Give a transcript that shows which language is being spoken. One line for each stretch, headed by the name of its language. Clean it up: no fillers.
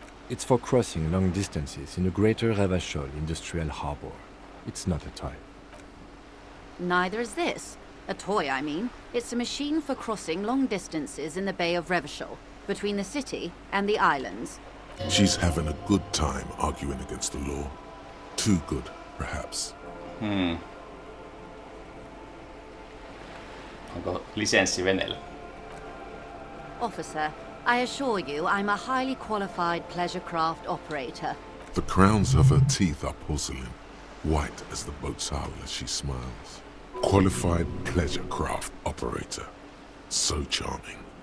English: It's for crossing long distances in the greater Revachol industrial harbor. It's not a toy. Neither is this. A toy, I mean. It's a machine for crossing long distances in the Bay of Revachol, between the city and the islands. She's having a good time arguing against the law. Too good, perhaps.
Finnish: Onko lisenssi veneellä?
English: Officer, I assure you I'm a highly qualified pleasure craft operator. The crowns of her teeth are porcelain, white as the boat's hull as she smiles. Qualified pleasure craft operator. So charming.